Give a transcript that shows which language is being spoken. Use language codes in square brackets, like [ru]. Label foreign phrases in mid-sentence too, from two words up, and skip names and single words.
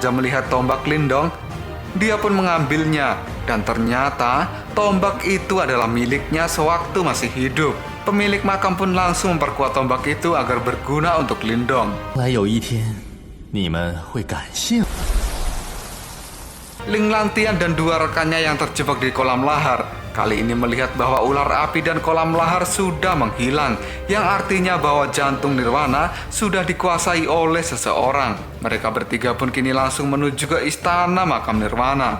[id] melihat tombak Lindong, dia pun mengambilnya dan ternyata tombak itu adalah miliknya sewaktu masih hidup. Pemilik makam pun langsung memperkuat tombak itu agar berguna untuk Lindong. [zh] 来有一天，你们会感谢我。 [id] Ling Lantian dan dua rekannya yang terjebak di kolam lahar kali ini melihat bahwa ular api dan kolam lahar sudah menghilang, yang artinya bahwa jantung nirwana sudah dikuasai oleh seseorang. Mereka bertiga pun kini langsung menuju ke istana makam nirwana.